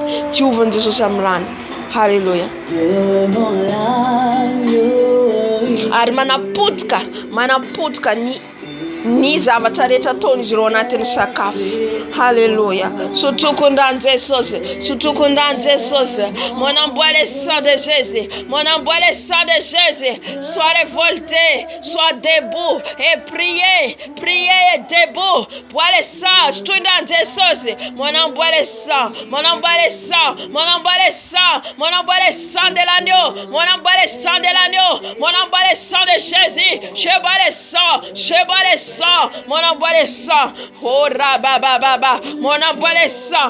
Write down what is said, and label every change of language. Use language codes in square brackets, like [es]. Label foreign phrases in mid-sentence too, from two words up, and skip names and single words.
[mg] Tioviny Jesosy amin'ny rano. Halleluja. Ary manapotika ny zavatra rehetra ataon'izy ireo anatin'ny sakafo. Halleluja. Sotoko ny rano Jesosy. Sotoko ny rano Jesosy. [fr] Mon âme boit le sang de Jésus. Mon âme boit le sang de Jésus. Sois révolté, sois debout et priez. Priez et debout. Bois le sang. Sotoko ny rano Jesosy. Mon âme boit le sang. Mon âme boit le sang. Mon âme boit le sang. Mon âme boit le sang de l'agneau. Mon âme boit le sang de l'agneau. Mon âme boit le sang de Jésus. Je bois le sang. Je bois le sang. Mon âme boit le sang. Oh rabababa. Mon âme boit le sang.